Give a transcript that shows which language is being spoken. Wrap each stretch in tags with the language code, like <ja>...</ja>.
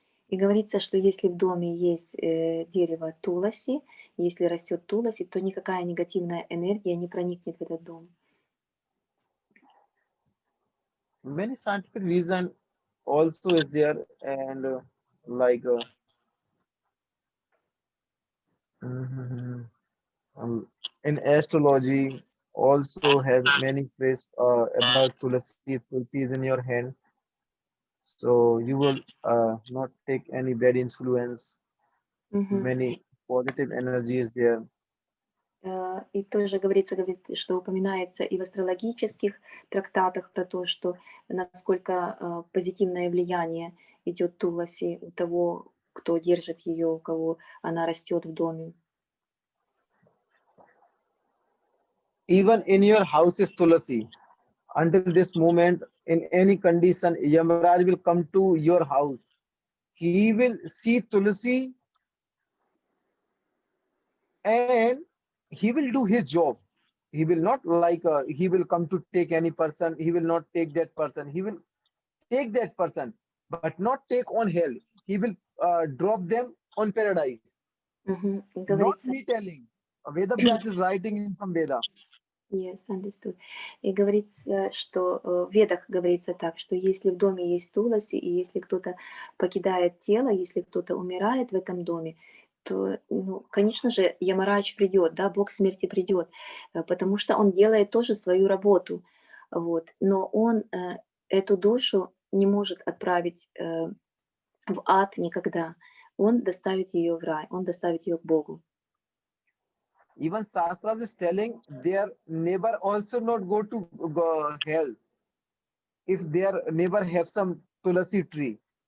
<ru>И говорится, что если в доме есть дерево туласи, если растет туласи, то никакая негативная энергия не проникнет в этот дом.</ru> <en>Many scientific reason also is there, and like mhm, in astrology also has many phrase about tulsi. If tulsi is in your hand, so you will not take any bad influence. Мгм. Many positive energy is there.</en> <ru>И тоже говорится, что упоминается и в астрологических трактатах про то, что насколько позитивное влияние идет Туласи у того, кто держит ее, у кого она растет в доме.</ru> <en>Even in your house is tulsi. Until this moment, in any condition, Yamaraj will come to your house. He will see tulsi and he will do his job. He will not like he will come to take any person. He will not take that person. He will take that person, but not take on hell. He will drop them on paradise.</en> <ru>Мгм. И</ru> <en>Not</en> <ru>говорится,</ru> <en>me telling. Veda Vyas is writing in some Veda. yes, understood.</en> <ru>И говорится, что в Ведах говорится так, что если в доме есть Туласи, и если кто-то покидает тело, если кто-то умирает в этом доме, то, ну, конечно же, Ямарадж придет, да, Бог смерти придет, потому что он делает тоже свою работу, вот. Но он эту душу не может отправить в ад никогда. Он доставит ее в рай, он доставит ее к Богу.</ru> <en>Even Shastras is telling their neighbor also not go to hell if their neighbor have some tulasi tree.</en>